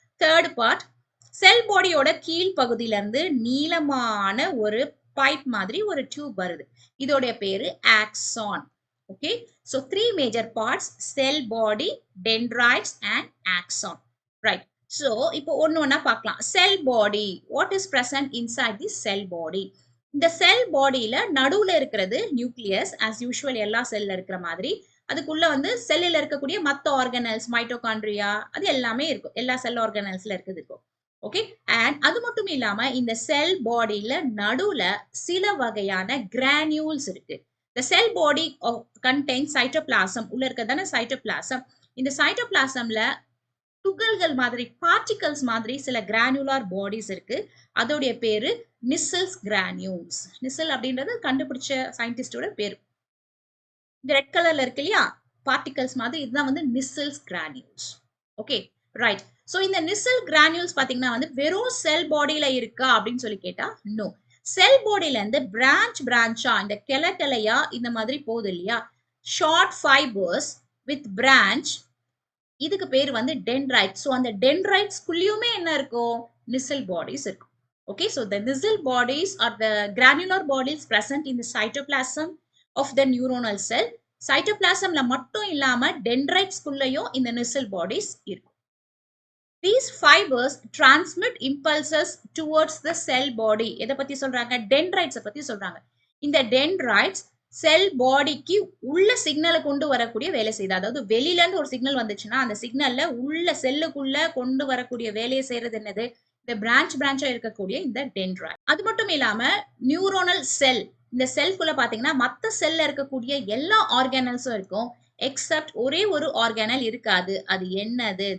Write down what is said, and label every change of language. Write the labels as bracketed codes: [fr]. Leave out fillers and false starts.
[ta] Third part, செல் பாடியோட கீழ் பகுதியில இருந்து நீளமான ஒரு பைப் மாதிரி ஒரு டியூப் வருது. இதோடைய பேரு axon. [en] Okay, so 3 major parts: cell body, dendrites and axon. Right. [ta] So இப்போ ஒண்ணா பார்க்கலாம். [en] Cell body, what is present inside the cell body? [ta] இந்த செல் பாடியில நடுவுல இருக்கிறது நியூக்ளியஸ், [en] as usual [ta] எல்லா செல்ல இருக்கிற மாதிரி. அதுக்குள்ள வந்து செல்லில் இருக்கக்கூடிய மற்ற ஆர்கனல்ஸ், மைட்டோகாண்ட்ரியா, அது எல்லாமே இருக்கும். எல்லா செல் ஆர்கனல்ஸ்ல இருக்குது இருக்கும். ஓகே, அண்ட் அது மட்டும் இல்லாம இந்த செல் பாடியில நடுவுல சில வகையான கிரானியூல்ஸ் இருக்கு. [en] The cell body contains cytoplasm. [ta] உள்ள இருக்கிறதான cytoplasm. இந்த cytoplasmல துகள்கள் மாதிரி, பார்ட்டிகல்ஸ் மாதிரி சில கிரானுலார் பாடிஸ் இருக்கு. அதோடைய பேரு நிசல்ஸ் கிரானியூல்ஸ். நிசல் அப்படின்றது கண்டுபிடிச்ச சயின்டிஸ்டோட பேரு. இந்த ரெட் கலர்ல இருக்கு இல்லையா பார்ட்டிகல்ஸ் மாதிரி, இதுதான் வந்து நிசல்ஸ் கிரானியூல்ஸ். Okay, right. ஸோ இந்த நிசல் கிரானியூல்ஸ் பாத்தீங்கன்னா வந்து வெறும் செல் பாடியில இருக்கா அப்படின்னு சொல்லி கேட்டா நோ. செல் பாடியில இருந்து பிரான்ச்சா இந்த கிளையா இந்த மாதிரி போகுது இல்லையா, [en] short fibres with branch, [ta] இதுக்கு பேர் வந்து டென்ட்ரைட். ஸோ அந்த டென்ட்ரைட்ஸ்குள்ளேயுமே என்ன இருக்கும்? நிசல் பாடிஸ் இருக்கும். [en] Okay, so the nissel bodies are the granular bodies present in the cytoplasm of the neuronal cell. [ta] Cytoplasmல மட்டும் இல்லாம dendrites குள்ளேயும் இந்த nissel bodies இருக்கும். [en] These fibers transmit impulses towards the cell body. [ta] எதை பத்தி சொல்றாங்க? dendrites பத்தி சொல்றாங்க. இந்த dendrites செல் பாடிக்கு உள்ள சிக்னலை கொண்டு வரக்கூடிய வேலை செய்யுது. அதாவது வெளியில இருந்து ஒரு சிக்னல் வந்துச்சுன்னா அந்த சிக்னல்ல உள்ள செல்லுக்குள்ள கொண்டு வரக்கூடிய வேலையை செய்யறது என்னது? இந்த பிரான்ச்சா இருக்கக்கூடிய இந்த டென்ட்ரைட். அது மட்டும் இல்லாம நியூரோனல் செல், இந்த செல்குள்ள பாத்தீங்கன்னா மத்த செல்ல இருக்கக்கூடிய எல்லா ஆர்கானல்ஸும் இருக்கும், எக்ஸப்ட் ஒரே ஒரு ஆர்கானல் இருக்காது. அது என்னது?